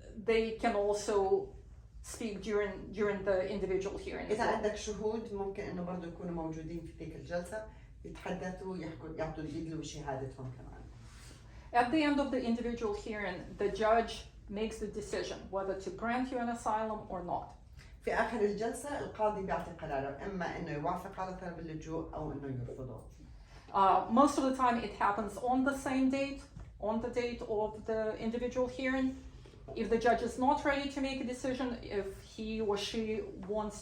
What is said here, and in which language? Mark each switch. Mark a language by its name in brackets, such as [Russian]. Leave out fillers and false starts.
[English] They can also speak during the individual hearing. [Arabic] إذا عندك شهود ممكن إنه برضه يكونوا موجودين في تلك الجلسة، يتحدثوا يعطوا يدلوا شهادتهم كمان. [English] At the end of the individual hearing, the judge makes the decision whether to grant you an asylum or not. [Arabic] في آخر الجلسة القاضي بيعطي قراره، إما إنه يوافق على طلب اللجوء أو إنه يرفضه. [English] Most of the time it happens on the same date, on the date of the individual hearing. If the judge is not ready to make a decision, if he or she wants